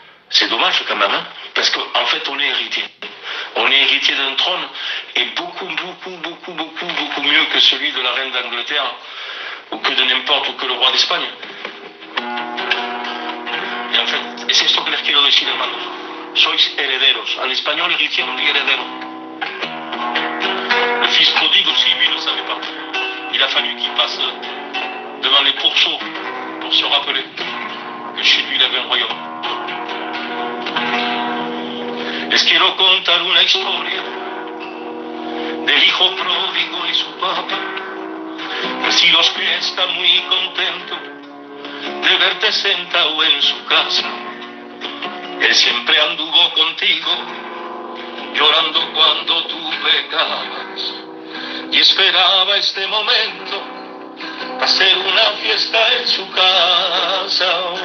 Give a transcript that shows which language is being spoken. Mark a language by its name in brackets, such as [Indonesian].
[French] C'est dommage quand même, hein, parce qu'en fait, on est héritier. On est héritier d'un trône, et beaucoup mieux que celui de la reine d'Angleterre, ou que de n'importe, ou que le roi d'Espagne. Et en fait, [Spanish] es esto que les quiero decir, hermanos. Sois herederos. [French] En espagnol, héritier, on dit heredero. Le fils prodigue aussi, lui, ne savait pas. Il a fallu qu'il passe devant les pourceaux pour se rappeler que chez lui, il avait un royaume. [Spanish] Les quiero contar una historia del hijo pródigo y su papá. Si los pies está muy contento de verte sentado en su casa. Él siempre anduvo contigo, llorando cuando tú pecabas, y esperaba este momento para hacer una fiesta en su casa.